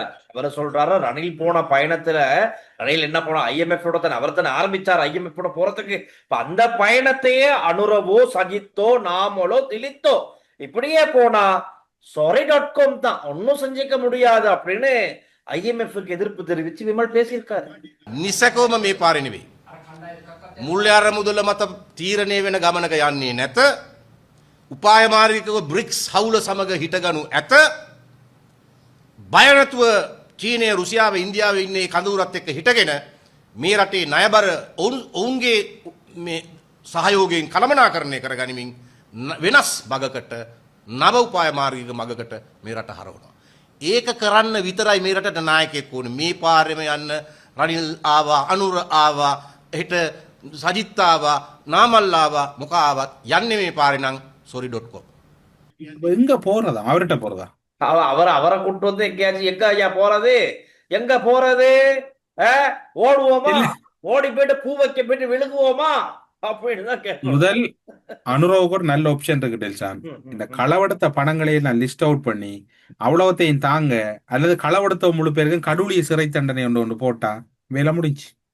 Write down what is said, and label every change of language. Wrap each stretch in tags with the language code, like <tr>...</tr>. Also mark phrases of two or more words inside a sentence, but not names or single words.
<ta>அவர் சொல்றாரு, ரணில் போன பயணத்துல ரணில் என்ன போன IMF அவர் தானே ஆரம்பிச்சார். IMF போறதுக்கு இப்ப அந்த பயணத்தையே அனுரவோ சஜித்தோ நாமலோ திலித்தோ இப்படியே போனா sorry.com தான் ஒன்னும் செஞ்சிக்க முடியாது அப்படின்னு IMF-க்கு எதிர்ப்பு தெரிவிச்சு விமல் பேசியிருக்காரு.</ta> <si>නිසැකවම මේ පාරේ නෙවෙයි. මුල්‍ය අරමුදල මත තීරණය වෙන ගමනක යන්නේ නැත. උපාය මාර්ගිකව බ්‍රික්ස් හවුල සමග හිටගනු ඇත. බය නැතුව චීනය රුසියාව ඉන්දියාව ඉන්නේ කඳවුරත් එක්ක හිටගෙන මේ රටේ ණයබර ඔවුන්ගේ මේ සහයෝගයෙන් කළමනාකරණය කරගනිමින් වෙනස් මගකට නව උපාය මාර්ගික මගකට මේ රට හරවනවා. ඒක කරන්න විතරයි මේ රටට නායකයෙක් ඕනේ. මේ පාරෙම යන්න රනිල් ආවා, අනුර ආවා, හෙට සජිත් ආවා, නාමල් ආවා, මොකා ආවත් යන්නේ මේ පාරේ නම් sorry.com.</si> <ta>இப்ப எங்க போறதா? அவர்கிட்ட போறதா? அவரை கூட்டு வந்து எங்கேயாச்சும் எங்க ஐயா போறது? எங்க போறது? ஓடுவோமா? ஓடி போயிட்டு பூ வைக்க போயிட்டு விழுகுவோமா அப்படின்னு தான் கேட்கணும். முதல் அனுரவுக்கு ஒரு நல்ல ஆப்ஷன் இருக்கு டெல்சான். இந்த களவெடுத்த பணங்களை நான்</ta> <en>list out</en> <ta>பண்ணி அவ்வளவுத்தையும் தாங்க, அல்லது களவெடுத்த முழு பேருக்கும் கடூழிய சிறை தண்டனை ஒன்று போட்டா வேலை முடிஞ்சு.</ta>